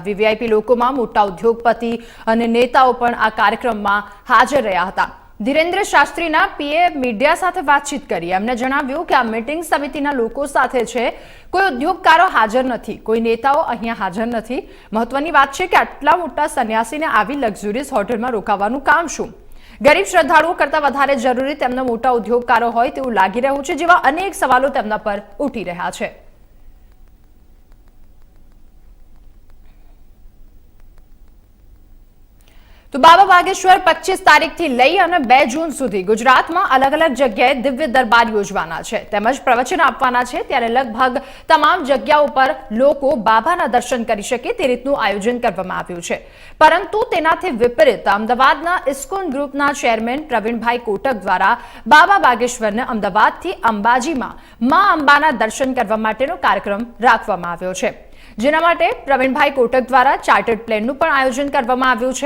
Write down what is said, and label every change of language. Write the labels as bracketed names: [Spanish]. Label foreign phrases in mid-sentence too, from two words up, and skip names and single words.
[Gujarati] વીવીઆઈપી લોકોમાં મોટા ઉદ્યોગપતિ અને નેતાઓ પણ આ કાર્યક્રમમાં હાજર રહ્યા હતા। ધીરેન્દ્ર શાસ્ત્રીના પીએ મીડિયા સાથે વાતચીત કરી। એમણે જણાવ્યું કે આ મીટિંગ સમિતિના લોકો સાથે છે, કોઈ ઉદ્યોગકારો હાજર નથી, કોઈ નેતાઓ અહીંયા હાજર નથી। મહત્વની વાત છે કે આટલા મોટા સન્યાસીને આવી લક્ઝરિયસ હોટલમાં રોકાવાનું કામ શું? ગરીબ શ્રદ્ધાળુઓ કરતાં વધારે જરૂરી તેમના મોટા ઉદ્યોગકારો હોય તેવું લાગી રહ્યું છે, જેવા અનેક સવાલો તેમના પર ઊઠી રહ્યા છે। તો બાબા બાગેશ્વર 25 તારીખ થી લઈ અને 2 જૂન સુધી ગુજરાત માં અલગ અલગ જગ્યાએ દિવ્ય દરબાર યોજવાના છે, તેમજ પ્રવચન આપવાના છે। ત્યારે લગભગ તમામ જગ્યાઓ પર લોકો બાબાના દર્શન કરી શકે તે રીતનું આયોજન કરવામાં આવ્યું છે। પરંતુ તેનાથી વિપરીત અમદાવાદના ઇસ્કોન ગ્રુપના ચેરમેન પ્રવીણભાઈ કોટક દ્વારા બાબા બાગેશ્વરને અમદાવાદથી અંબાજીમાં માં અંબાના દર્શન કરવા માટેનો કાર્યક્રમ રાખવામાં આવ્યો છે, જેના માટે પ્રવીણભાઈ કોટક દ્વારા ચાર્ટર્ડ પ્લેનનું પણ આયોજન કરવામાં આવ્યું છે।